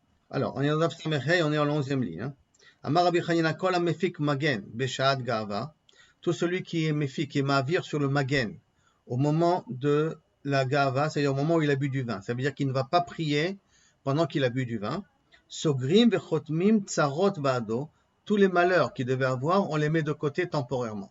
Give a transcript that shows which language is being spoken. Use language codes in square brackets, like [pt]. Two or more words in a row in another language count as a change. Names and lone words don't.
[fr] Alors, on est dans Daf Samechei, on est en 11e ligne. Hein. [he] אמר רבי חנינא כל המפיק מגן בשעת גאוה, [fr] tout celui qui est mefik, qui est ma'avir sur le magen, au moment de la ga'ava, c'est-à-dire au moment où il a bu du vin. Ça veut dire qu'il ne va pas prier pendant qu'il a bu du vin. [he] סוגרים וחותמים צרות בעדו, [fr] tous les malheurs qu'il devait avoir, on les met de côté temporairement.